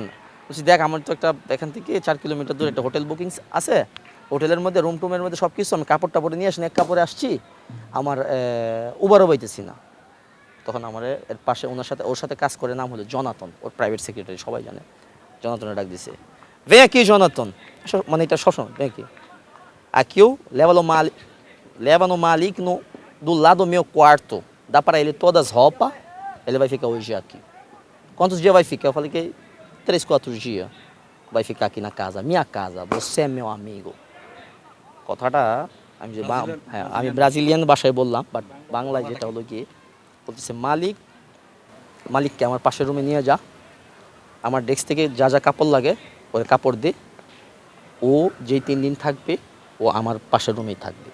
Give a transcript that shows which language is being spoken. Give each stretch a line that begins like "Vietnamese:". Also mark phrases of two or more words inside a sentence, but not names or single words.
Bangla: বলছি দেখ, আমার তো একটা এখান থেকে 4 কিলোমিটার দূরে একটা
English: hotel bookings
Bangla: আছে, হোটেলের মধ্যে রুম টুমের মধ্যে সব কিছু, আমি কাপড় টাপড়ে নিয়ে আসি, এক কাপড়ে আসছি, আমার উবারও পাইতেছি না। তখন আমার এর পাশে ওর সাথে কাজ করে, নাম হলো জনাতন, ওর
English: private secretary,
Bangla: সবাই জানে। জনাতনে ডাক দিছে,
Portuguese: vem aqui, Jonathan. Mano, ele tá só, vem aqui. Aqui eu leva no Malik do lado do meu quarto. Dá para ele todas as roupas. Ele vai ficar hoje aqui. Quantos dias vai ficar? Eu falei que 3, 4 dias vai ficar aqui na casa. Minha casa. Você é meu amigo.
Bangla: কথাটা আমি ব্রাজিলিয়ান ভাষায় বললাম, বাট বাংলায় যেটা হলো কি বলতেছে, মালিককে আমার পাশের রুমে নিয়ে যা, আমার ডেস্ক থেকে যা যা কাপড় লাগে ওই কাপড় দে, ও যেই 3 দিন থাকবে ও আমার পাশের রুমেই থাকবে।